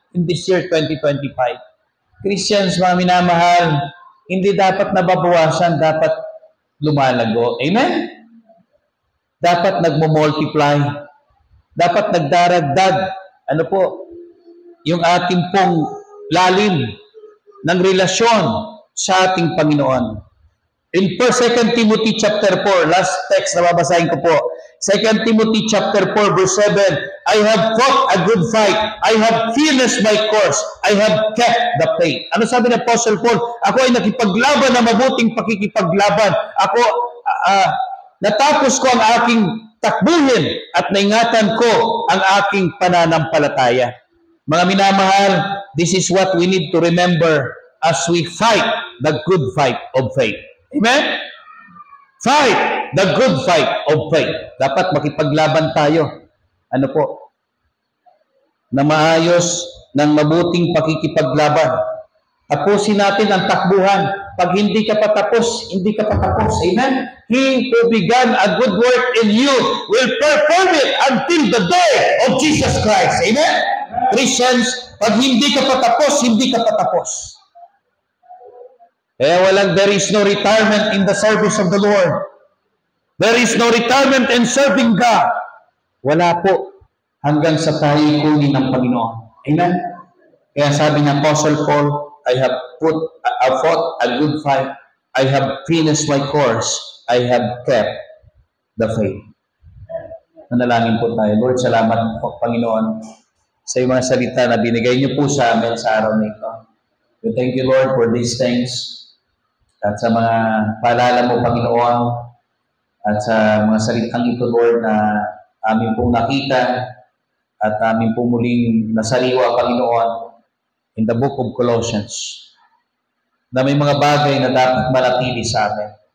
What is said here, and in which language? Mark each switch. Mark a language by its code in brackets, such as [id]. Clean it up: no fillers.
[en] In this year 2025. [tl] Christians, mga minamahal, hindi dapat nababawasan, dapat lumalago. Amen? Dapat nagmo-multiply. Dapat nagdaragdag. Ano po? Yung ating pong lalim ng relasyon sa ating Panginoon. [en] In 2 Timothy chapter 4, last text [tl] na babasahin ko po. [en] 2 Timothy chapter 4 verse 7, I have fought a good fight. I have finished my course. I have kept the faith. [tl] Ano sabi ng Apostle Paul? Ako ay nakipaglaban na mabuting pakikipaglaban. Ako, natapos ko ang aking takbuhin at naingatan ko ang aking pananampalataya. Mga minamahal, [en] this is what we need to remember as we fight the good fight of faith. Amen? Fight the good fight of faith. [tl] Dapat makipaglaban tayo. Ano po? Na maayos, ng mabuting pakikipaglaban. Tapusin natin ang takbuhan. Pag hindi ka pa tapos, hindi ka pa tapos. Amen? [en] He who began a good work in you will perform it until the day of Jesus Christ. Amen? [tl] Christians, pag hindi ka pa tapos, hindi ka pa tapos. [en] Kaya there is no retirement in the service of the Lord. There is no retirement in serving God. [tl] Wala po hanggang sa tayo kunin ng Panginoon. [en] Amen? [tl] Kaya sabi ng [en] Apostle Paul, I have fought a good fight. I have finished my course. I have kept the faith. [tl] Nanalangin po tayo. Lord, salamat po, Panginoon, sa iyong mga salita na binigay niyo po sa amin sa araw na ito. [en] We thank you, Lord, for these things. [tl] At sa mga paalala mo, Panginoon, at sa mga salitang ito, Lord, na amin pong nakita at amin pong muling nasaliwa, Panginoon, in the book of Colossians, na may mga bagay na dapat manatili sa amin.